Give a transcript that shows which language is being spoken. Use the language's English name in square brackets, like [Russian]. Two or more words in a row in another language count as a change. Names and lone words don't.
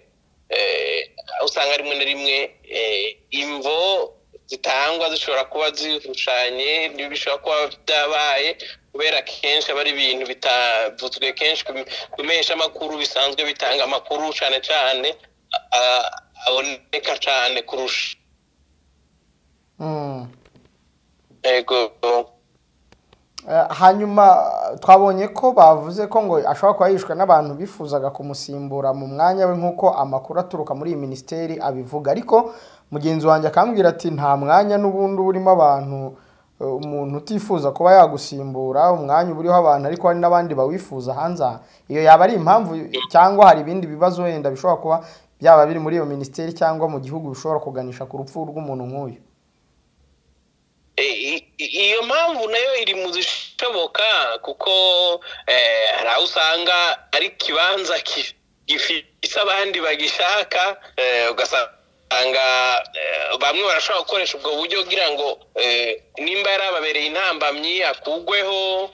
[Kinyarwanda] Usanga rimwe na rimwe imvo zitangwa zishobora kuba zihushanye, bishobora kuba byabaye kubera kenshi aba ari ibintu bitavuzwe kenshi kumesha amakuru bisanzwe bitanga amakuru cyane cyane aboneka cyane kurusha. Ego. Hanyuma twabonye ko bavuze ko ngo ashobora kuba yishwe n'abantu bifuzaga kumusimbura mu mwanya we nk'uko amakuru aturuka muri iyi Minisiteri abivuga, ariko mugenzi wanjye akambwira ati nta mwanya n'ubundi urimo abantu, umuntu utifuza kuba yagusimbura umwanya uriho abantu ariko hari n'abandi bawifuza hanze. Iyo yaba ari impamvu cyangwa hari ibindi bibazo wenda bishobora kuba byaba biri muri iyo Minisiteri cyangwa mu gihugu bishobora kuganisha ku rupfu rw'umuntu nk'uyu? Iyo mpamvu nayo iri mu zishoboka kuko hari aho usanga ari ikibanza gifite abandi bagishaka, ugasanga bamwe barashobora gukoresha ubwo buryo kugira ngo nimba yarababereye intambamyi akugweho.